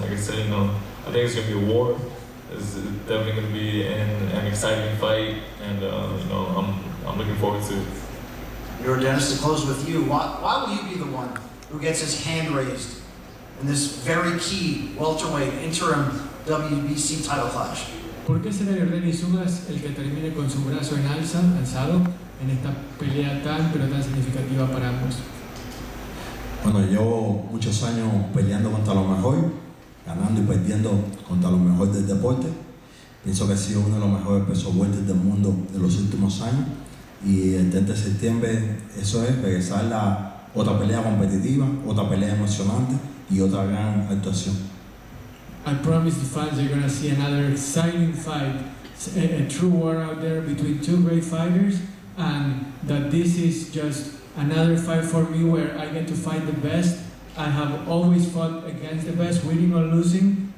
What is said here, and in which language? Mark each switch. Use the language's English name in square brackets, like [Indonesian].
[English] Like I said, I think it's going to be a war. It's definitely going to be an exciting fight, and I'm looking forward to it. Yordenis, to close with you, why will you be the one who gets his hand raised in this very key welterweight interim WBC title clash? [Spanish] ¿Por qué será Yordenis Ugas el que termine con su brazo alzado en esta pelea tan significativa para ambos? Bueno, llevo muchos años peleando contra lo mejor, ganando y perdiendo contra lo mejor del deporte. Pienso que he sido uno de los mejores pesos welter del mundo de los últimos años, y el 30 de septiembre eso es regresar a otra pelea competitiva, otra pelea emocionante y otra gran actuación. [English] I promise the fans they're gonna see another exciting fight, a true war out there between two great fighters, and that this is just another fight for me where I get to fight the best. I have always fought against the best, winning or losing.